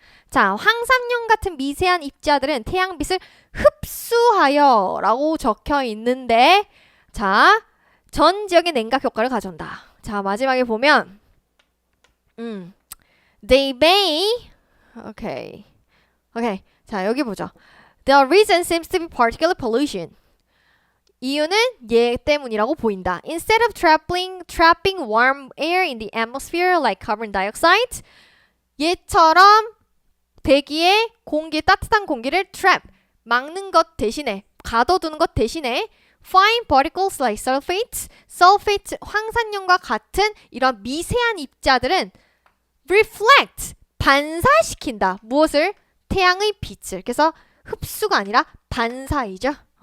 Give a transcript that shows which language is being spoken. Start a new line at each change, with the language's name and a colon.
Korean: 자, 황산염 같은 미세한 입자들은 태양빛을 흡수하여 라고 적혀 있는데, 자, 전 지역의 냉각 효과를 가져온다. 자, 마지막에 보면
English: they may
Korean: 오케이. 자, 여기 보죠.
English: The reason seems to be particulate pollution.
Korean: 이유는 얘 때문이라고 보인다.
English: Instead of trapping warm air in the atmosphere like carbon dioxide,
Korean: 얘처럼 대기에 따뜻한 공기를 trap, 막는 것 대신에, 가둬두는 것 대신에
English: fine particles like sulfate,
Korean: 황산염과 같은 이런 미세한 입자들은 reflect, 반사시킨다. 무엇을? 태양의 빛을. 그래서 흡수가 아니라 반사이죠.